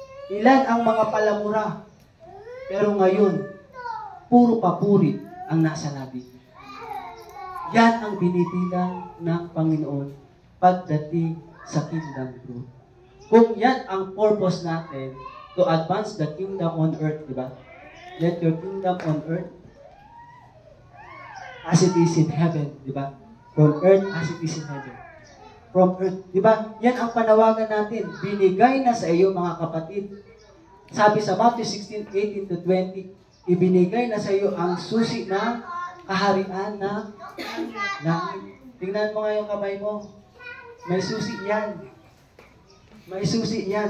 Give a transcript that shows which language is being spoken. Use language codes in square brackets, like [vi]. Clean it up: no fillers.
[tl] Ilan ang mga palamura. Pero ngayon, puro papuri ang nasa labi. Yan ang binibilang ng Panginoon pagdating sa kingdom growth. Kung yan ang purpose natin, [en] to advance the kingdom on earth, [tl] di ba? [en] Let your kingdom on earth as it is in heaven, [tl] di ba? [en] From earth as it is in heaven. [tl] From earth, di ba? Yan ang panawagan natin. Binigay na sa iyo, mga kapatid. Sabi sa Matthew 16:18-20, ibinigay na sa iyo ang susi ng kaharian na langit. Tingnan mo nga yung kamay mo. May susi yan. May susi yan.